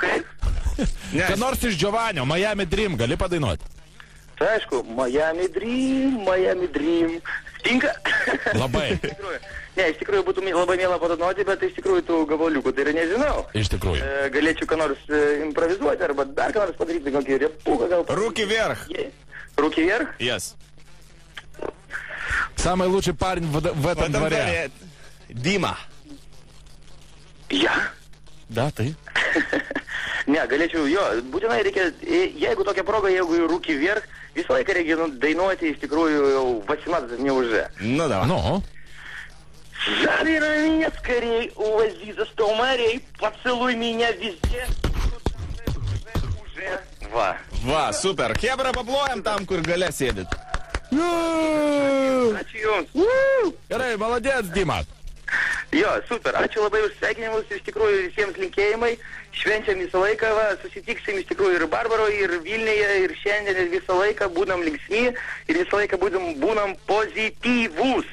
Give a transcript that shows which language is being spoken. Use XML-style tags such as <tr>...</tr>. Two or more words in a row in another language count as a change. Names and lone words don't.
<lt>Ką nors iš Giovanio, Miami Dream, gali padainuoti? Tai aišku, Miami Dream, Tinka? Labai. Ne, iš tikrųjų būtų labai mėla padainuoti, bet iš tikrųjų tų gabaliukų tai yra nežinau. Iš tikrųjų. Galėčiau ką nors improvizuoti arba dar ką nors padaryti, kokį repuką gal.</lt> <ru>Руки вверх. Руки вверх? Yes. Самый лучший парень в этом дворе. Дима. Я? Да, ты.</ru> <lt>Ne, galėčiau, jo, būtinai reikia, jeigu tokia proga, jeigu</lt> <ru>руки вверх,</ru> <lt>visą laiką reikia dainuoti, iš tikrųjų, jau 18</lt> <ru>не уже. Ну, давай. Ну. Забирай меня скорей, увози за 100 морей, поцелуй меня везде, уже два.</ru> <lt>Va, super. Hebra, paplojam tam, kur gale sėdit. Ačiū Jums. Gerai,</lt> <ru>молодец, Dima.</ru> <lt>Jo, super, ačiū labai už sveikinimus, iš tikrųjų visiems linkėjimai, švenčiam visą laiką, va, susitiksim iš tikrųjų ir Barbaroje, ir Vilniuje, ir šiandien, ir visą laiką būnam linksmi, ir visą laiką būnam pozityvūs.</lt>